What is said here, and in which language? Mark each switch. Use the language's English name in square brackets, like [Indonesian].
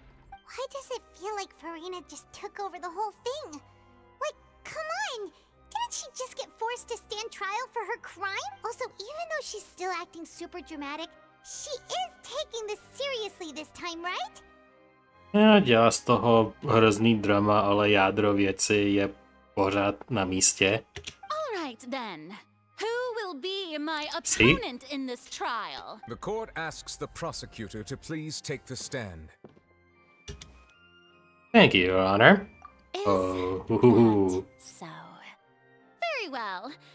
[English] Why does it feel like Farina just took over the whole thing? Like, come on! Didn't she just get forced to stand trial for her crime? Also, even though she's still acting super dramatic, she is taking this seriously this time, right? [Czech] Já dělá z toho hrozný drama, ale jádro věci je pořád na místě. [English] All right then. Who will be my opponent in this trial? The court asks the prosecutor to please take the stand. Thank you, Your Honor. Is Oh. that so? Very well.